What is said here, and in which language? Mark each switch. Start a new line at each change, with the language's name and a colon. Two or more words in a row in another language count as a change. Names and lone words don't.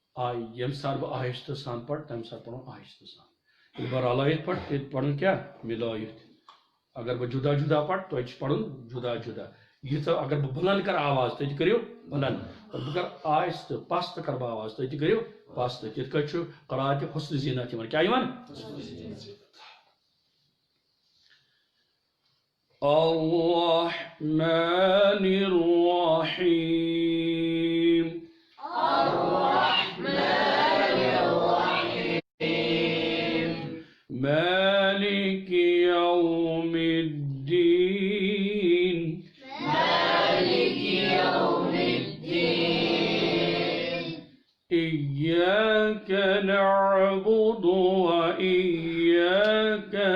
Kashmiri: یم سات بہ آہستہ سان پڑھ تمہ سات پڑھو آہستہ سان بہ رلائت پڑھ تیت پڑھن کیا ملائت اگر بہ جدا جدا پڑھ تو پڑھن جدا جدا یہ اگر بہ بلند کر آواز تو کریو بلند اور بہ کر آہستہ پست کر بہ آواز تو کریو پست تت کچھ قرات حسن زینت کیا
Arabic: الرحمن الرحیم مالك يوم الدين إياك نعبد وإياك